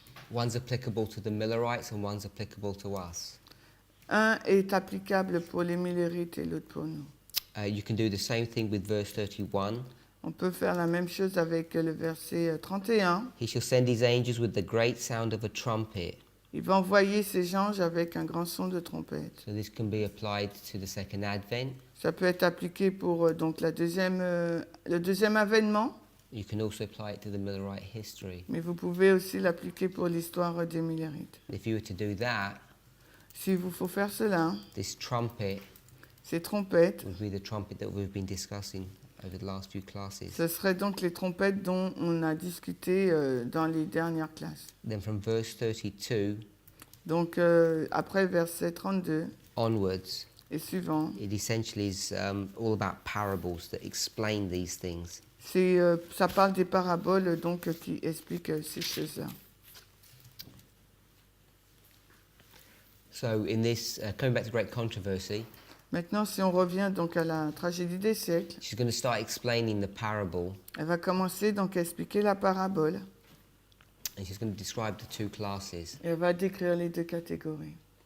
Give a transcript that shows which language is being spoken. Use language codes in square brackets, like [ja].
[en] One's applicable to the Millerites and one's applicable to us. [fr] Un est applicable pour les Millérites et l'autre pour nous. [en] You can do the same thing with verse 31. [fr] On peut faire la même chose avec le verset 31. [en] He shall send his angels with the great sound of a trumpet. [fr] Il va envoyer ses anges avec un grand son de trompette. [en] So this can be applied to the second advent. [fr] Ça peut être appliqué pour donc le deuxième avènement, [en] You can also apply it to the Millerite history. [fr] mais vous pouvez aussi l'appliquer pour l'histoire des Millérites. [en] If you were to do that, [fr] S'il vous faut faire cela, [en] this trumpet [fr] ces trompettes, [en] would be the trumpet that we've been discussing over the last few classes. [fr] ce seraient donc les trompettes dont on a discuté dans les dernières classes. [en] Then from verse 32 [fr] Donc après verset 32 [en] onwards, [fr] et suivant, [en] it essentially is all about parables that explain these things. [fr] ça parle des paraboles donc qui expliquent ces choses-là. [en] So in this, coming back to great controversy, [fr] Maintenant, si on revient donc à la tragédie des siècles, [en] she's going to start explaining the parable, [fr] elle va commencer donc à expliquer la parabole [en] and she's going to describe the two classes. [fr] et elle va décrire les deux catégories.